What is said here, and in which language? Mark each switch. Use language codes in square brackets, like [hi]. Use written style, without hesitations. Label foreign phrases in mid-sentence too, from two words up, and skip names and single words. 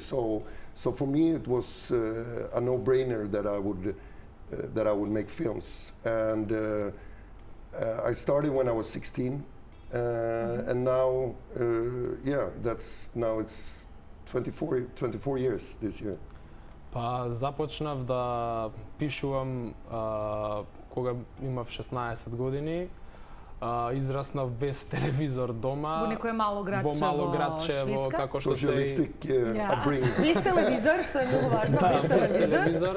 [en] So for me it was a no-brainer that I would make films. And I started when I was 16, and now it's 24 years this year. [mk] Па започнав да пишувам кога имав 16 години. Израснав без телевизор дома. Во некое мало градче во Шведска. Како што [en] Socialistic upbringing. [mk] Без телевизор, што е многу важно, без телевизор.